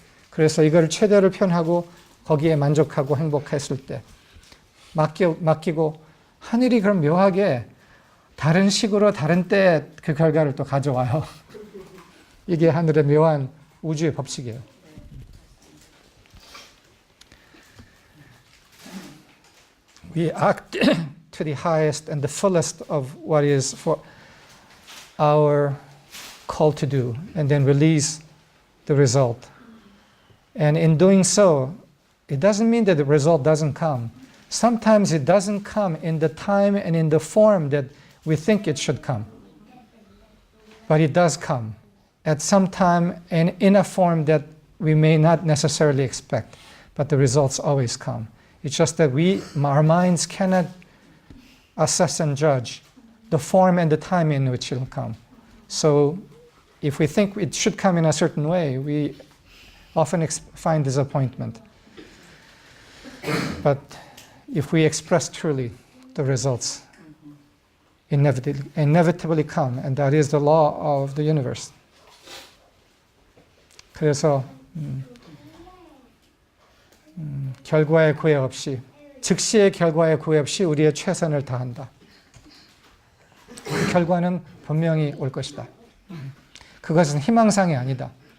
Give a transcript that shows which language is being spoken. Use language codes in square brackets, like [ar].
[ko] 그래서 이걸 최대를 표현하고 거기에 만족하고 행복했을 때 맡기고 하늘이 그럼 묘하게 다른 식으로 다른 때에 그 결과를 또 가져와요. 이게 하늘의 묘한 우주의 법칙이에요. [en] We act to the highest and the fullest of what is for our call to do, and then release the result. And in doing so, it doesn't mean that the result doesn't come. Sometimes it doesn't come in the time and in the form that we think it should come. But it does come at some time and in a form that we may not necessarily expect, but the results always come. It's just that our minds cannot assess and judge the form and the time in which it will come. So if we think it should come in a certain way, we often find disappointment. But if we express truly, the results inevitably come, and that is the law of the universe. [ko] 그래서 결과의 구애 없이, 즉시의 결과의 구애 없이 우리의 최선을 다한다. 그 결과는 분명히 올 것이다. 그것은 희망상이 아니다.